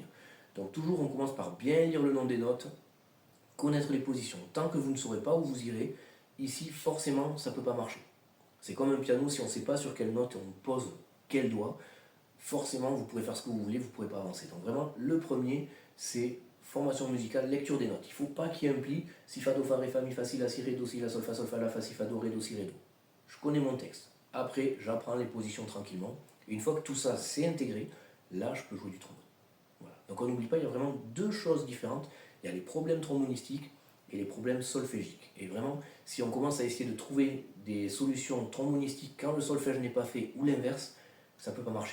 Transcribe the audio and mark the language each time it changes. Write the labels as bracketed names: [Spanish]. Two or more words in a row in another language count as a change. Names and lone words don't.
[French] Donc toujours, on commence par bien lire le nom des notes, connaître les positions. Tant que vous ne saurez pas où vous irez, ici, forcément, ça ne peut pas marcher. C'est comme un piano, si on ne sait pas sur quelle note on pose quel doigt, forcément, vous pouvez faire ce que vous voulez, vous ne pourrez pas avancer. Donc vraiment, le premier, c'est formation musicale, lecture des notes. Il ne faut pas qu'il y ait un pli, si, fa, do, fa, ré, fa, mi, fa, si, la, si, ré, do, si, la, sol, fa, la, fa, si, fa, do, ré, do, si, ré, do. Je connais mon texte. Après, j'apprends les positions tranquillement. Et une fois que tout ça c'est intégré, là, je peux jouer du trombone. Voilà. Donc on n'oublie pas, il y a vraiment deux choses différentes. Il y a les problèmes trombonistiques et les problèmes solfégiques. Et vraiment, si on commence à essayer de trouver des solutions trombonistiques quand le solfège n'est pas fait ou l'inverse, ça ne peut pas marcher.